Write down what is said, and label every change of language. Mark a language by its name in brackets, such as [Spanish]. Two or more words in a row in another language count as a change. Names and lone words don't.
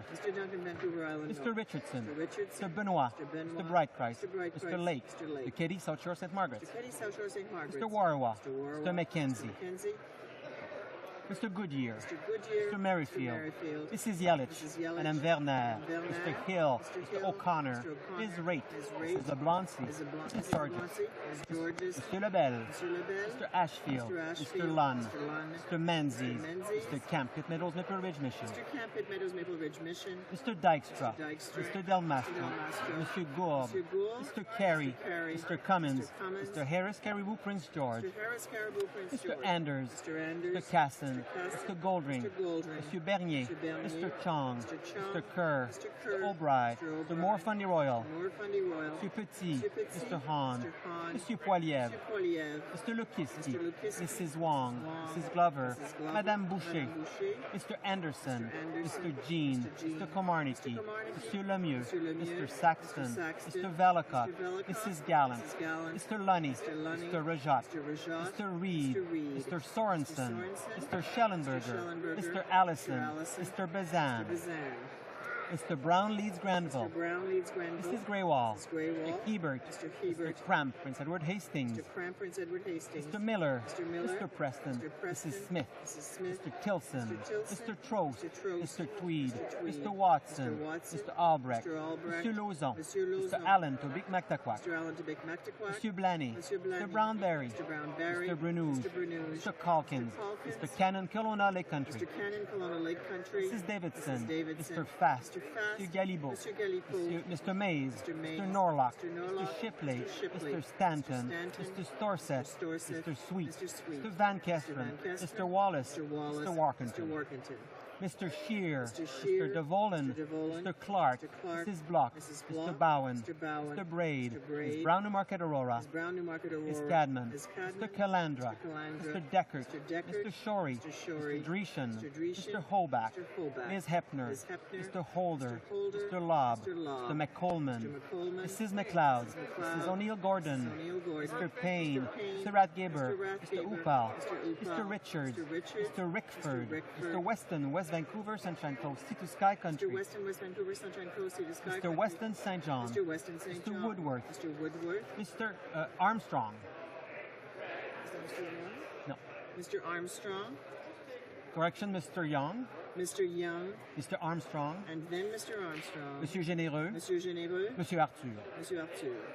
[English] Mr. Richardson. Mr. Benoit. Mr. Brightchrist. Mr. Lake. Mr. Keddy, South Shore, St. Margaret. Mr. Warawa. Mr. Mackenzie. Mr. Goodyear, Mr. Merrifield, Mrs. Yelich, Madame Werner, Mr. Hill, Mr. O'Connor, Ms. Raitt, Mrs. Lebloncy, Mrs. Sargent, Mr. Lebel, Mr. Ashfield, Mr. Lunn, Mr. Menzies, Mr. Camp, Pitt Meadows, Maple Ridge Mission, Mr. Dykstra, Mr. Delmastro, Mr. Gould, Mr. Carey, Mr. Cummins, Mr. Harris, Caribou, Prince George, Mr. Anders, Mr. Casson, Mr. Goldring, Mr. Bernier, Mr. Chong, Mr. Kerr, Mr. O'Brien, Mr. Moore Fundy Royal, Mr. Petit, Mr. Hahn, Mr. Poiliev, Mr. Lukiski, Mrs. Wong, Mrs. Glover, Madame Boucher, Mr. Anderson, Mr. Jean, Mr. Komarnicki, Mr. Lemieux, Mr. Saxton, Mr. Velicott, Mrs. Gallant, Mr. Lunny, Mr. Rajat, Mr. Reed, Mr. Sorensen, Mr. Schellenberger, Mr. Allison, Mr. Bazan, Mr. Brown Leeds Granville, Mrs. Greywall, Mr. Hebert, Mr. Cramp, Prince Edward Hastings, Mr. Miller, Mr. Preston, Mrs. Smith, Mr. Tilson, Mr. Trost, Mr. Tweed, Mr. Watson, Mr. Albrecht, Mr. Lauzon, Mr. Allen Tobic Mactaquac, Mr. Blaney, Mr. Brownberry, Mr. Brunouge, Mr. Calkins, Mr. Cannon Kelowna Lake Country, Mrs. Davidson, Mr. Fast, Mr. Galibo, Mr. Mays, Mr. Norlock, Mr. Shipley, Mr. Stanton, Mr. Storsett, Mr. Sweet, Mr. Van Kesteren, Mr. Wallace, Mr. Warkentin, Mr. Shear, Mr. DeVolen, Mr. Clark, Mrs. Block, Mr. Bowen, Mr. Braid, Ms. Brown Newmarket Aurora, Ms. Cadman, Mr. Calandra, Mr. Deckert, Mr. Shorey, Mr. Dreeshen, Mr. Holbach, Ms. Hepner, Mr. Holder, Mr. Lobb, Mr. McColman, Mrs. McLeod, Mrs. O'Neill Gordon, Mr. Payne, Mr. Ratgeber, Mr. Upal, Mr. Richards, Mr. Rickford, Mr. Weston, West Vancouver, Sunshine Coast, Sea to Sky Country, Mr. Weston St. John, Mr. Woodworth, Mr. Armstrong. No. Mr. Armstrong. Correction, Mr. Young. Mr. Young. Mr. Armstrong. And then Mr. Armstrong. Monsieur Généreux. Monsieur Généreux. Monsieur Arthur. Monsieur Arthur.